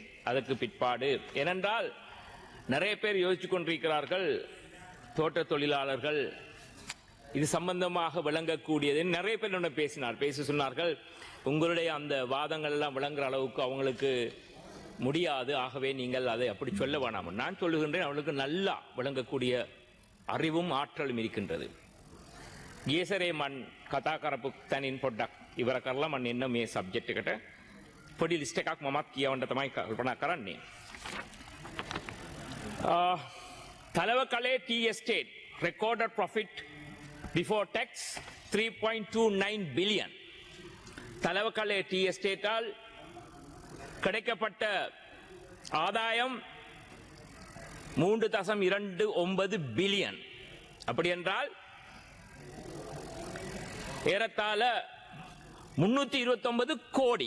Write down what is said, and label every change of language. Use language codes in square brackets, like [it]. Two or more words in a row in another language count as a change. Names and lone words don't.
[ta] அதற்கு பிற்பாடு ஏனென்றால் நிறைய பேர் யோசித்துக் கொண்டிருக்கிறார்கள், தோட்ட தொழிலாளர்கள் இது சம்பந்தமாக விளங்கக்கூடியது. நிறைய பேர் பேசி சொன்னார்கள், உங்களுடைய அந்த வாதங்கள் எல்லாம் விளங்குற அளவுக்கு அவங்களுக்கு முடியாது, ஆகவே நீங்கள் அதை அப்படி சொல்ல வேணாம். நான் சொல்லுகின்றேன், அவர்களுக்கு நல்லா விளங்கக்கூடிய அறிவும் ஆற்றலும் இருக்கின்றது. [si] ගියසරේ මන් කතා කරපු තැනින් පොඩ්ඩක් ඉවර කරලා මම එන්න මේ සබ්ජෙක්ට් එකට පොඩි ලිස්ට් එකක් මමත් කියවන්න තමයි කල්පනා කරන්නේ. [en] තලවකලේ ටී එස්ටේට් recorded profit before tax 3.29 billion. [ta] தலவக்கலை டீ எஸ்டேட்டால் கிடைக்கப்பட்ட ஆதாயம் 3.29 பில்லியன். அப்படி என்றால் ஏறத்தாழ 329 கோடி.